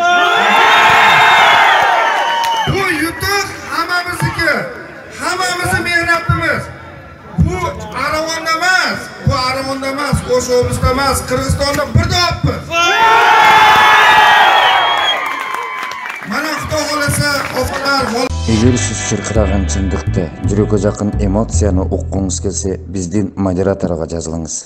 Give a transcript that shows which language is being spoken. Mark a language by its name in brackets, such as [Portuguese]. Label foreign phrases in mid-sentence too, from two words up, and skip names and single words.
[Uzbek] Bu yutuq hammamizniki. Hammamizni mehnatimiz. Bu Aravonda emas, Qo'sh oblastda emas, Qirg'izistonda birda olibmiz. Mana Xudo xolasa, opalar, [Kyrgyz] Эгер сиз чыркыраган чындыкты, жүрөккө жакын эмоцияны уккуңуз келсе, биздин модераторго жазылыңыз.